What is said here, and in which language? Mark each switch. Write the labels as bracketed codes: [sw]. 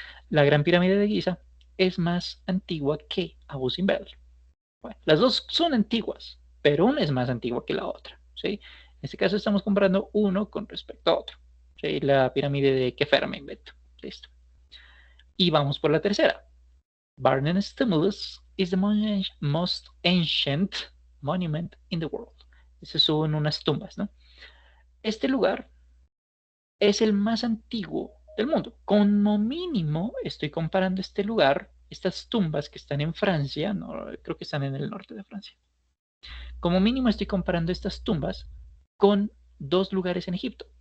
[es] La Gran Pirámide de Giza es más antigua que Abu Simbel. Bueno, las dos son antiguas, pero una es más antigua que la otra, ¿sí? En este caso estamos comparando uno con respecto a otro. ¿Sí? La pirámide de Kefer me invento. Listo. Y vamos por la tercera. [en] Barnum Stimulus is the most ancient monument in the world. [es] Esas son unas tumbas, ¿no? Este lugar es el más antiguo del mundo. Como mínimo, estoy comparando este lugar, estas tumbas que están en Francia, no, creo que están en el norte de Francia. Como mínimo, estoy comparando estas tumbas con dos lugares en Egipto.